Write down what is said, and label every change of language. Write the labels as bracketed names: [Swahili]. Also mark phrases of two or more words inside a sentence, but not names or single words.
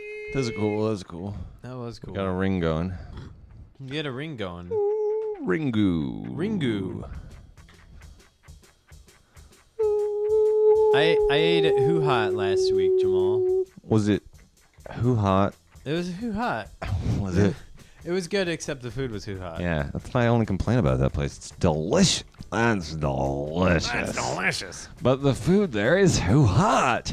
[English] That's cool. That's cool. That was cool. Got a ring going. You had a ring going. Ringu. Ringu. I ate at Who Hot last week, Jamal. Was it Who Hot? It was Who Hot. Was it? It was good, except the food was Who Hot. Yeah, that's my only complaint about that place. It's delicious. That's delicious. That's delicious. But the food there is Who Hot.